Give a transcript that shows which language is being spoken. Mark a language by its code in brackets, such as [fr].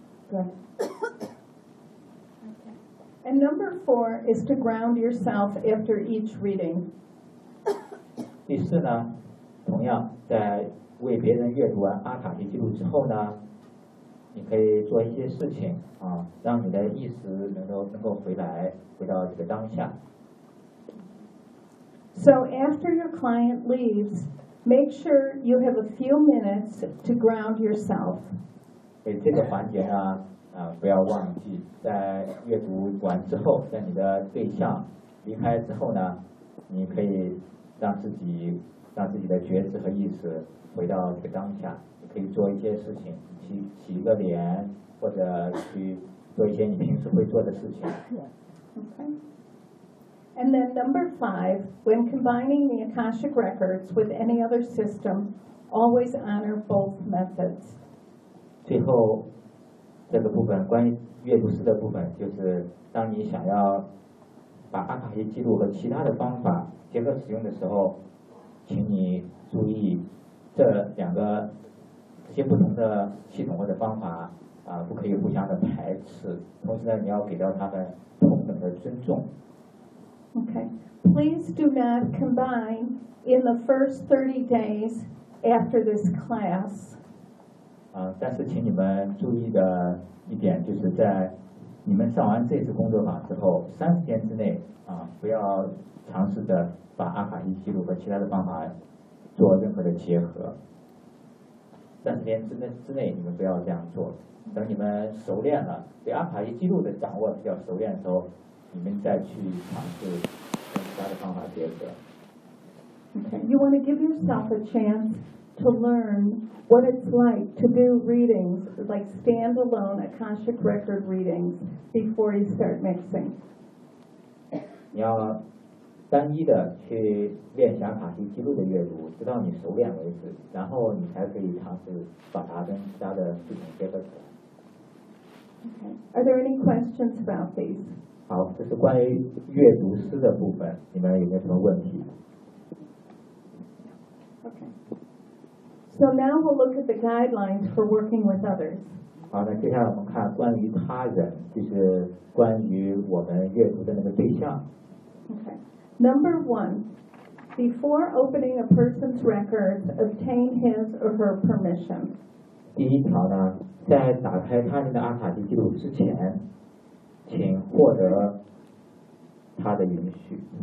[zh] 对。 [en] And number four is to ground yourself after each reading. [zh] 第四呢，同样在为别人阅读完阿卡西记录之后呢，你可以做一些事情啊，让你的意识能够回来，回到这个当下。 [en] So after your client leaves, make sure you have a few minutes to ground yourself. [zh] 所以这个环节啊。不要忘记在阅读完之后，在你的对象离开之后呢，你可以让自己的觉知和意识回到这个当下，你可以做一些事情，洗一个脸，或者去做一些你平时会做的事情。 [en] Okay. And then number five, when combining the Akashic records with any other system, always honor both methods. [zh] 最后这个部分关于阅读师的部分，就是当你想要把阿卡西记录和其他的方法结合使用的时候，请你注意这两个这些不同的系统或者方法啊，不可以互相的排斥。同时呢，你要给到他们同等的尊重。 [en] Okay, please do not combine in the first 30 days after this class. [zh] 但是请你们注意的一点，就是在你们上完这次工作坊之后30天之内啊，不要尝试着把阿卡西记录和其他的方法做任何的结合。 30天之内你们不要这样做，等你们熟练了，对阿卡西记录的掌握比较熟练的时候，你们再去尝试跟其他的方法结合。 [en] Okay, you want to give yourself a chance to learn what it's like to do readings, like standalone Akashic record readings before you start mixing. [zh] 你要单一的去练习阿卡西记录的阅读，直到你熟练为止，然后你才可以尝试把它跟其他的系统结合起来。 [en] Okay. Are there any questions about these? [zh] 好，这是关于阅读师的部分，你们有没有什么问题？ [en] So now we'll look at the guidelines for working with others. [zh] 好的，接下来我们看关于他人，就是关于我们阅读的那个对象。 [en] Okay. Number one, before opening a person's records, obtain his or her permission. [zh] 第一条呢，在打开他人的阿卡西记录之前，请获得他的允许。